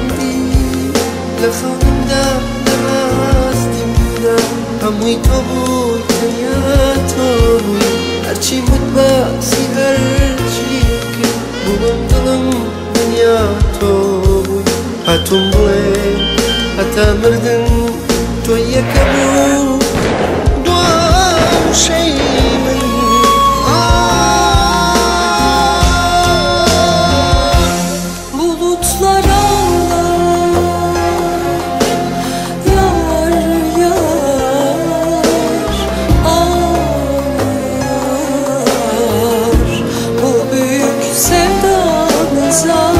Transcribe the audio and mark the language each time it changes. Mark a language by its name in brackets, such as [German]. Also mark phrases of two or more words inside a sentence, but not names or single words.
[Central Kurdish] دی لە خەونمدا لە ڕاستیمدا هەمووی تۆ بووی تەنیا تۆ بووی هەرچی مت باسی هەرچی کرد بووم دڵم دنیا تۆ بووی هاتووم بڵێ هەتا مردن تۆ یەکە بوو دواوشەی من [Turkish] Bulutlar ağlar yar yar ağlar bu büyük sevdanıza